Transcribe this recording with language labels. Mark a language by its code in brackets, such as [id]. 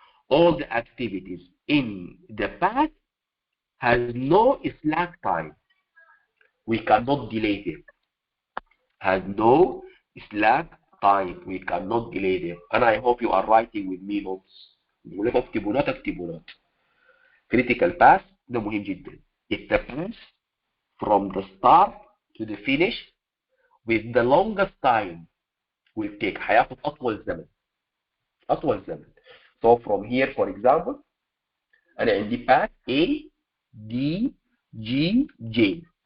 [en] All the activities in the path has no slack time. We cannot delay them. Has no slack time. We cannot delay them. And I hope you are writing with me notes. [ar] اكتبوا note. Critical path ده مهم جدا. [en] It's the path from the start to the finish with the longest time will take. [ar] هياخد أطول زمن. [en] So from here, for example, أنا عندي path A, D, G, J.